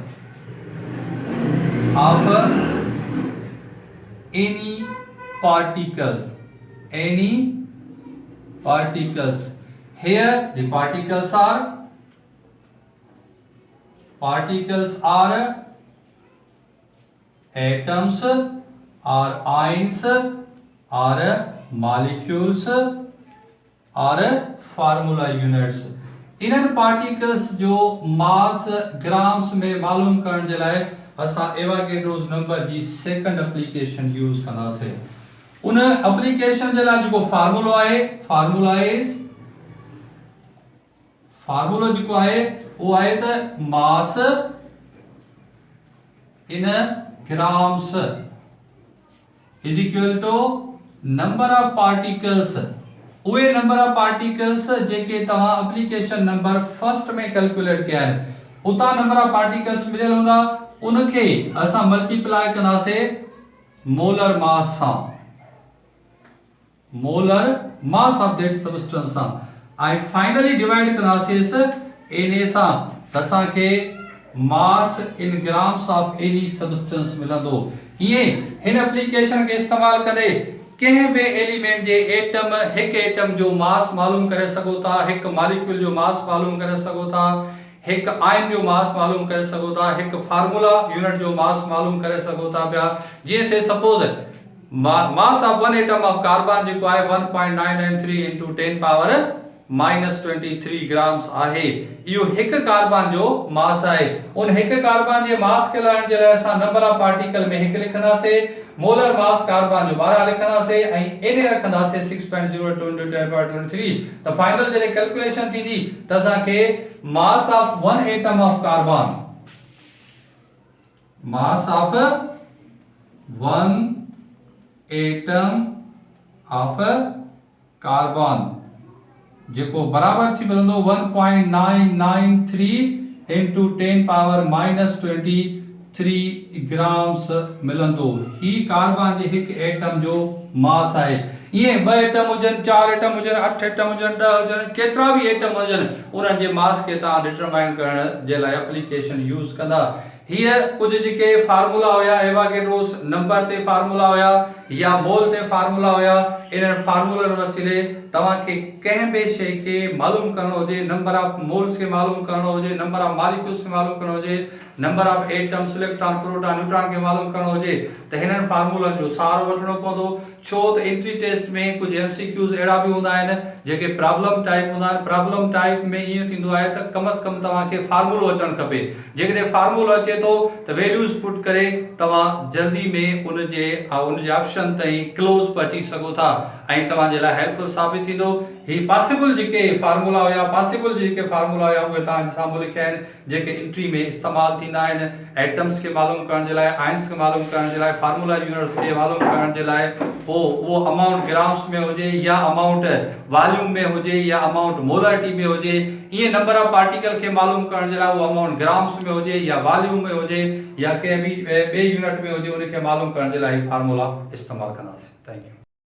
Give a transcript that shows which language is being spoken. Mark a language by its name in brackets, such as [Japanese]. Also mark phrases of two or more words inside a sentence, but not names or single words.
[English] of any particles, here the particles are atoms or ions or molecules or formula units। [Sindhi] इन्हनि पार्टिकल्स जो [English] mass grams [Sindhi] में मालूम करण जे लाइ असां एवोगैड्रोस नंबर जी [English] second application use [Sindhi] कंदासीं। उन एप्लीकेशन जे लाइ जेको फार्मूलो आहे, फार्मूलो जेको आहे वो आहे त मास [English] इन grams is equal to number of particles, [Sindhi] उहे [English] number of particles [Sindhi] जेके तव्हां [English] application number first [Sindhi] में कैलकुलेट कया आहिनि, उतां [English] number of particles [Sindhi] मिलियल हूंदा, उनखे असां मल्टीप्लाई कंदासीं [English] molar mass [Sindhi] सां, [English] molar mass of that substance [Sindhi] सां, ऐं [English] finally divide [Sindhi] कंदासीं Na सां, त असांखे [English] mass in grams of any substance [Sindhi] मिलंदो। ये हिन एप्लीकेशन के इस्तेमाल करे कंहिं बि एलिमेंट जे एटम, हिकु एटम जो मास मालूम करे सघो था, हिकु मॉलिक्यूल जो मास मालूम करे सघो था, हिकु आयन जो मास मालूम करे सघो था, हिकु [English] formula unit [Sindhi] जो मास मालूम करे सघो था पिया। जीअं [English] say suppose mass of one atom of carbon [Sindhi] जेको आहे 1.993 into 10 [English] power -23 grams [Sindhi] आहे। इहो हिकु कार्बन जो मास आहे। उन हिकु कार्बन जे मास खे लाइण जे लाइ असां [English] number of particle [Sindhi] में हिकु लिखंदासीं, [English] molar mass [Sindhi] कार्बन जो 12 लिखंदासीं ऐं Na रखंदासीं 6.02 into 10^23। त फाइनल जॾहिं कैलकुलेशन थींदी त असांखे [English] mass of one atom of carbon, mass of one atom of carbon [Sindhi] जेको बराबर थी मिलंदो 1.993 into 10 [English] power -23 grams [Sindhi] मिलंदो। ही कार्बन जे हिकु एटम जो मास आहे। ये 2 एटम हुजन, 4 एटम हुजन, 8 एटम हुजन, 10 हुजन, केतिरा भी एटम हुजन, उन्हनि जे मास खे तव्हां डिटरमाइन करण जे लाइ [English] application use [Sindhi] कंदा। हीअ कुछ जेके फार्मूला हुया, एवोगैड्रोस नंबर ते फार्मूला हुया या मोल ते फार्मूला हुया, इन्हनि फार्मूलनि वसीले तव्हांखे कंहिं बि शइ खे मालूम करणो हुजे, [English] number of moles [Sindhi] खे मालूम करणो हुजे, [English] number of molecules [Sindhi] खे मालूम करणो हुजे, [English] number of atoms, electron, proton, neutron [Sindhi] खे मालूम करणो हुजे, त हिननि फार्मूलनि जो सहारो वठणो पवंदो। छो त [English] entry test [Sindhi] में कुछ MCQs अहिड़ा बि हूंदा आहिनि जेके [English] problem type [Sindhi] हूंदा आहिनि। [English] problem type [Sindhi] में ईअं थींदो आहे त कम से कम तव्हांखे फार्मूलो अचणु खपे। जेकॾहिं फार्मूलो अचे थो त [English] values put [Sindhi] करे तव्हां जल्दी में उनजे ऑप्शन ताईं क्लोज पहुची सघो था ऐं तव्हांजे लाइ हेल्पफुल साबित थींदो। ही पॉसिबल जेके फार्मूला हुया, उहे तव्हांजे साम्हूं लिखिया आहिनि जेके एंट्री में इस्तेमालु थींदा आहिनि एटम्स खे मालूम करण जे लाइ, आयंस खे मालूम करण जे लाइ, [English] formula units [Sindhi] खे मालूम करण जे लाइ। पोइ उहो [English] amount grams [Sindhi] में हुजे या [English] amount volume [Sindhi] में हुजे या [English] amount molarity [Sindhi] में हुजे, ईअं [English] number of particle [Sindhi] खे मालूम करण जे लाइ उहो [English] amount grams [Sindhi] में हुजे या वॉल्यूम में हुजे या कंहिं बि ॿिए यूनिट में हुजे, उनखे मालूम करण जे लाइ फार्मूला इस्तेमालु कंदासीं। [English] thank you.